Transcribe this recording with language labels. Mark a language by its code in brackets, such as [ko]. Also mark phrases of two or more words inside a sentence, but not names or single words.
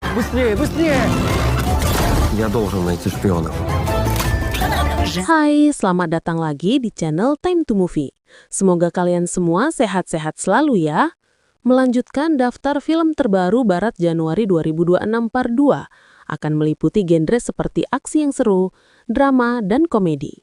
[ru] Быстрее, быстрее! Я должен найти шпионов. [id] Hai, selamat datang lagi di channel Time to Movie. Semoga kalian semua sehat-sehat selalu ya. Melanjutkan daftar film terbaru Barat Januari 2026 Part 2 akan meliputi genre seperti aksi yang seru, drama, dan komedi.